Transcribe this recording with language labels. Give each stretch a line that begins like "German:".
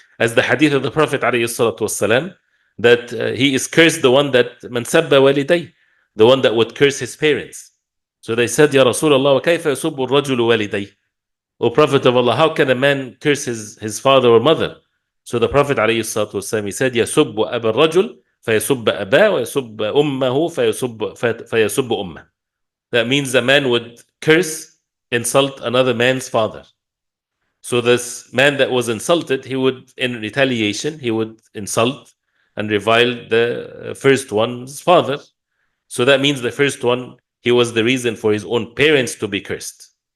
English: As the hadith of the Prophet ﷺ, that he is cursed, the one that
Arabic: man sabba waliday,
English: the one that would curse his parents. So they said, Ya Rasulullah,
Arabic: وَكَيْفَ يَسُبُّ الرَّجُلُ وَالِدَيْهِ?
English: O Prophet of Allah, how can a man curse his father or mother? So the Prophet ﷺ, he said,
Arabic: يَسُبُّ أَبَا الرَّجُلِ فَيَسُبَّ أَبَاهُ وَيَسُبَّ أُمَّهُ فَيَسُبُّ أُمَّهُ.
English: That means a man would curse, insult another man's father. So this man that was insulted, he would, in retaliation, he would insult and revile the first one's father. So that means the first one, he was the reason for his own parents to be cursed.